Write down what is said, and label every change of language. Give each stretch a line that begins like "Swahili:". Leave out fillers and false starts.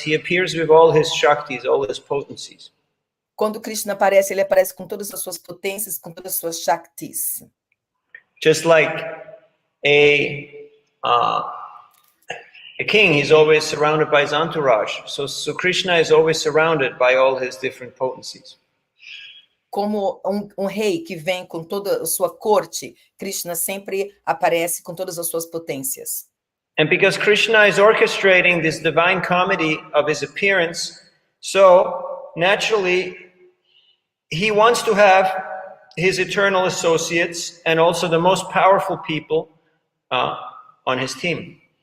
English: He appears with all his shaktis, all his potencies.
Portuguese: Quando Krishna aparece, ele aparece com todas as suas potências, com todas as suas shaktis.
English: Just like a king, he's always surrounded by his entourage. So Krishna is always surrounded by all his different potencies.
Portuguese: Como um rei que vem com toda a sua corte, Krishna sempre aparece com todas as suas potências.
English: And because Krishna is orchestrating this divine comedy of his appearance, so naturally he wants to have his eternal associates and also the most powerful people on his team.